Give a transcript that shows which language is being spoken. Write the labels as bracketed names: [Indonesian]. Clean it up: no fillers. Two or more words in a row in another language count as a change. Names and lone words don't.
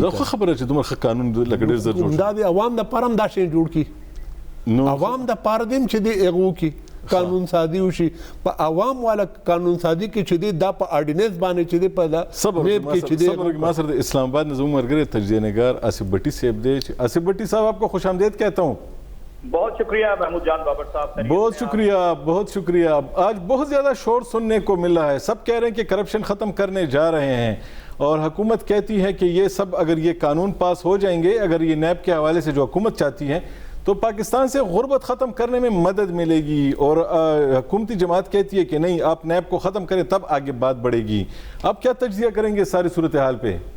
[Pashto] دا خو خبره چې دومره ښه قانون لکه ډېر زر جوړ دا د عوام دپاره هم دا شی جوړ کړي نو عوام دپاره دې هم چې دی هغه وکړي قانون سازي وشي په عوام والا قانون سازي کې چې دی دا په آرډیننس باندې چې دی په دا میب کې چې دی ما سره د اسلام آباد نظم مرګره تجزیه نگار آصف بٹی صاحب دی آصف بٹی صاحب [Urdu] آپ کو خوش آمدید کہتا ہوں بہت شکریہ محمود جان بابر صاحب بہت شکریہ آج بہت زیادہ شور سننے کو مل رہا ہے سب کہہ رہے ہیں کہ کرپشن ختم کرنے جا رہے ہیں اور حکومت کہتی ہے کہ یہ سب اگر یہ قانون پاس ہو جائیں گے اگر یہ نیب کے حوالے سے جو حکومت چاہتی ہے تو پاکستان سے غربت ختم کرنے میں مدد ملے گی اور حکومتی جماعت کہتی ہے کہ نہیں آپ نیب کو ختم کریں تب آگے بات بڑھے گی آپ کیا تجزیہ کریں گے ساری صورتحال پہ